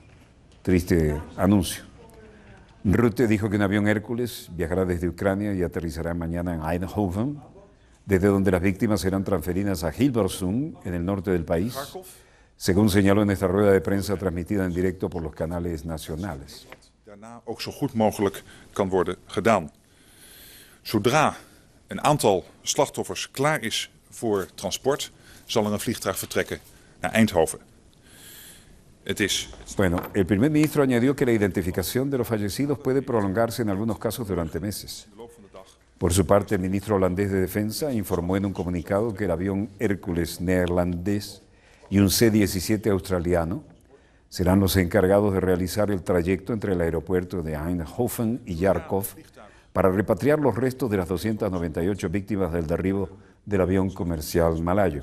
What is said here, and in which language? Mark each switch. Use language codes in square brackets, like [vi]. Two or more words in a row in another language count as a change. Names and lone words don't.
[es] Triste anuncio. Rutte dijo que un avión Hércules viajará desde Ucrania y aterrizará mañana en Eindhoven, desde donde las víctimas serán transferidas a Hilversum, en el norte del país, según señaló en esta rueda de prensa transmitida en directo por los canales nacionales. [nl] Daarna ook zo goed mogelijk kan worden gedaan. Zodra een aantal slachtoffers klaar is voor transport, zal er een vliegtuig vertrekken naar Eindhoven. [es] Bueno, el primer ministro añadió que la identificación de los fallecidos puede prolongarse en algunos casos durante meses. Por su parte, el ministro holandés de Defensa informó en un comunicado que el avión Hércules neerlandés y un C-17 australiano serán los encargados de realizar el trayecto entre el aeropuerto de Eindhoven y Yarkov para repatriar los restos de las 298 víctimas del derribo del avión comercial malayo.